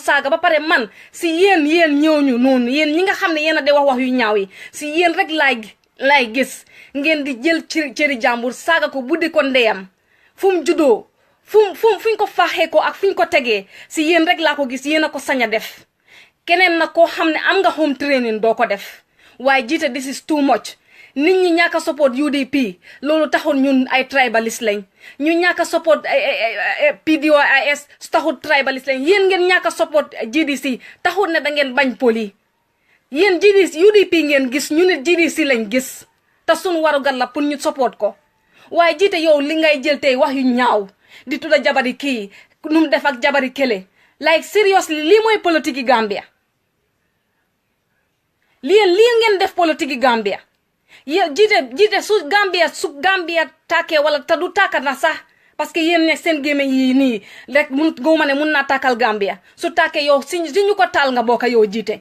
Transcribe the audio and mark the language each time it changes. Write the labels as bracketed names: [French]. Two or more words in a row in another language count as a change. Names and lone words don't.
[Wolof] saaga ba pare man si yéen ñooñu noonu yéen ñi nga xam ne yéen a di wax yu ñaaw yi si yéen rek laay gis ngeen di jël cëri jàmbur saaga ko buddi ko ndeyam fu mu juddoo fuñ ko faaxee ko ak fuñ ko tegee si yéen rek laa ko gis yéen a ko sañ a def keneen nag koo xam ne am nga home training doo ko def waaye jiite [English] this is too much [Wolof] nit ñi ñàkk a support UDP loolu taxul ñun ay tribalist lañ ñu ñàkk a support PDOIS taxul tribalist lañ yéen ngeen ñàkk a support GDC taxul ne da ngeen bañ poli yéen UDP ngeen gis ñu ne GDC lañ gis te suñ warugal la pour ñu support ko waaye jiite yow li ngay jël tey wax yu ñaaw di tudda jabari kii nu mu def ak jabari kële [English] like seriously [Wolof] lii mooy politique yi Gambia lii ngeen def politique yi Gambia yéen jiite su Gambia tàkkee wala te du tàkka na sax [French] parce que [Wolof] yéen ne seen gémmiñ yi nii rek goma ne mun naa tàkkal Gambia su tàkkee yow si ñu ko taal nga bokka yow jiite